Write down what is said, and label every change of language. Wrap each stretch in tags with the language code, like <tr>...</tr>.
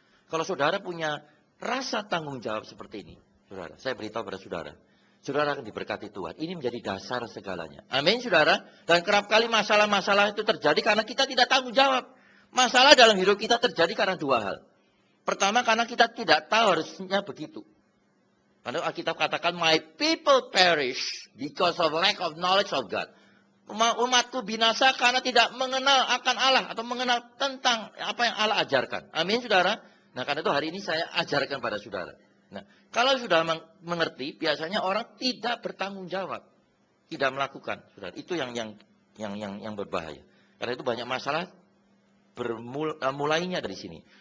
<id>Kalau saudara punya rasa tanggung jawab seperti ini, saudara, saya beritahu pada saudara. Saudara akan diberkati Tuhan. Ini menjadi dasar segalanya. Amin, saudara. Dan kerap kali masalah-masalah itu terjadi karena kita tidak tanggung jawab. Masalah dalam hidup kita terjadi karena 2 hal. Pertama, karena kita tidak tahu harusnya begitu. Karena Alkitab katakan,</id> <en>my people perish because of lack of knowledge of God.</en> <id>Umatku binasa karena tidak mengenal akan Allah atau mengenal tentang apa yang Allah ajarkan. Amin, saudara. Nah, karena itu hari ini saya ajarkan pada saudara. Nah, kalau sudah mengerti, biasanya orang tidak bertanggung jawab, tidak melakukan, saudara. Itu yang berbahaya. Karena itu banyak masalah mulainya dari sini.</id>